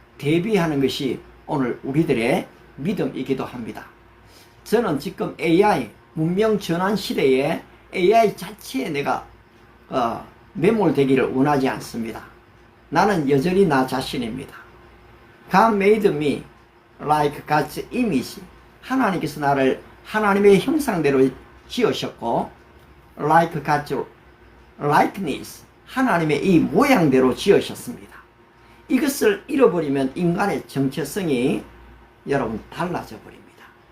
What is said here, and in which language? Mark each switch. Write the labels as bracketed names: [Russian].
[Korean] 대비하는 것이 오늘 우리들의 믿음이기도 합니다. 저는 지금 AI 문명 전환 시대에 AI 자체에 내가 매몰되기를 원하지 않습니다. 나는 여전히 나 자신입니다. [English] God made me like God's image. [Korean] 하나님께서 나를 하나님의 형상대로 지으셨고 [English] like God's likeness. [Korean] 하나님의 이 모양대로 지으셨습니다. 이것을 잃어버리면 인간의 정체성이 여러분 달라져 버립니다.